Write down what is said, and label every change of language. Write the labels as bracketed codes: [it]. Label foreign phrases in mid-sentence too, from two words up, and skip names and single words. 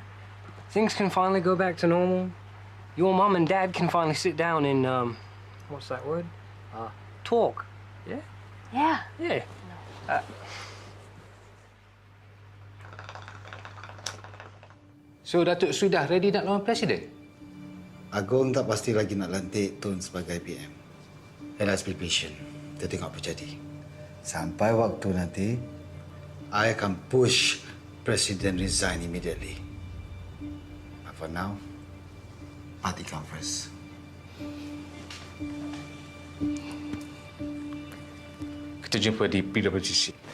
[en] Things can finally go back to normal. Your mum and dad can finally sit down and, what's that word? Talk. Yeah? Yeah. Yeah. So, [ms] Datuk Sri dah ready nak lawan Presiden? Agong tak pasti lagi nak lantik Tun sebagai PM. [en] Let's be patient. [ms] Kita tengok apa jadi. Sampai waktu nanti, I akan push Presiden [en] resign immediately. But for now, party conference. [ms] Kita jumpa di PWC.